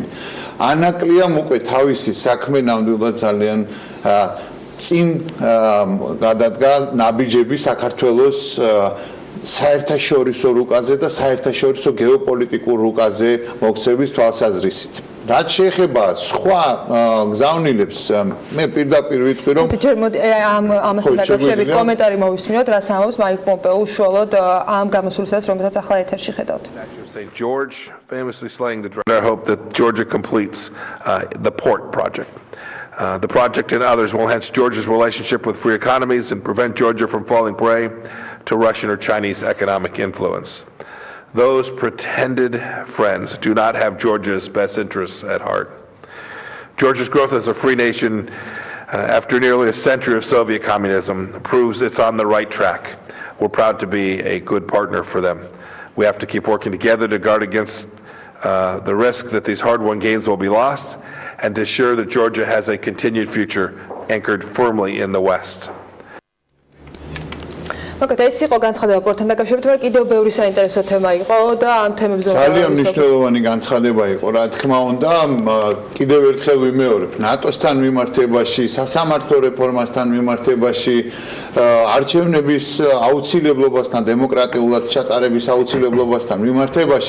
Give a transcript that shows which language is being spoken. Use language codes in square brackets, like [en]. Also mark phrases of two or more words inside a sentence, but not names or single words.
[ka] ანაკლიამ უკვე თავისი საქმე ნამდვილად ძალიან წინ გადადგა ნაბიჯები საქართველოს საერთაშორისო რუკაზე და საერთაშორისო გეოპოლიტიკურ რუკაზე მოქცევის თვალსაზრისით. რაც შეეხება სხვა გზავნილებს, მე პირდაპირ ვიტყვი, რომ ამასთან დაკავშირებით კომენტარი მოვისმინოთ, რას ამბობს მაიკ პომპეო უშუალოდ ამ გამოსვლისას, რომელსაც ახლა ეთერში ხედავთ. [en] St. George famously slaying the dragon. I hope that Georgia completes the port project. The project and others will enhance Georgia's relationship with free economies and prevent Georgia from falling prey to Russian or Chinese economic influence. Those pretended friends do not have Georgia's best interests at heart. Georgia's growth as a free nation after nearly a century of Soviet communism proves it's on the right track. We're proud to be a good partner for them. We have to keep working together to guard against the risk that these hard-won gains will be lost and to ensure that Georgia has a continued future anchored firmly in the West. [ka] მოკლედ ეს იყო განცხადება პორტთან დაკავშირებით, მაგრამ კიდევ ბევრი საინტერესო თემა იყო და ამ თემებზე ძალიან მნიშვნელოვანი განცხადება იყო, რა თქმა უნდა, კიდევ ერთხელ ვიმეორებ, ნატოსთან მიმართებაში, სასამართლო რეფორმასთან მიმართებაში, არჩევნების აუცილებლობასთან, დემოკრატიულად ჩატარების აუცილებლობასთან მიმართებაში,